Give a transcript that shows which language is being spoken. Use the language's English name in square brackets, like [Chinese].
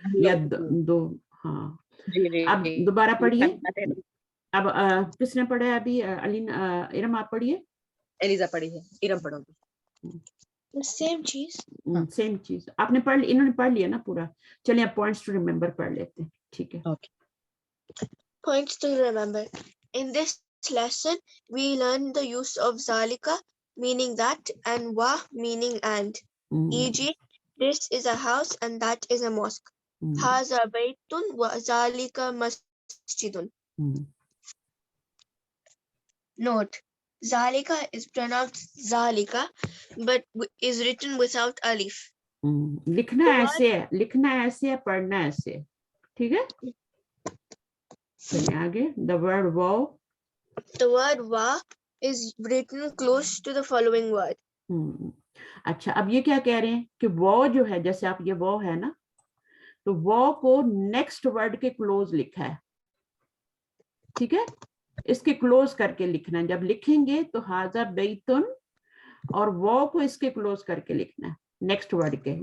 [Hindi] या दो. हाँ. अब दोबारा पढ़िए. अब किसने पढ़ा है अभी? इरम आप पढ़िए. एलिजा पढ़ी है. इरम पढ़ोगे. सेम चीज आपने पढ़, इन्होंने पढ़ लिया ना पूरा. चलिए अब पॉइंट्स टू रिमेम्बर पढ़ लेते हैं. ठीक है. [English] Points to remember. In this lesson we learn the use of zalika meaning that and wa meaning and. E.g. this is a house and that is a mosque. [Arabic] Haza baytun wa zalika masjidun. [English] Note: Zalika is pronounced Zalika, but is written without alif. [Hindi] लिखना ऐसे है, पढ़ना ऐसे. ठीक है. चलिए आगे. [English] The word wow. The word wa is written close to the following word. [Hindi] अच्छा, अब ये क्या कह रहे हैं कि वो जो है, जैसे आप ये वो है ना, तो वो को नेक्स्ट वर्ड के क्लोज लिखा है. ठीक है. इसके क्लोज करके लिखना है. जब लिखेंगे तो हाजा बैतुन और वो को इसके क्लोज करके लिखना है नेक्स्ट वर्ड के.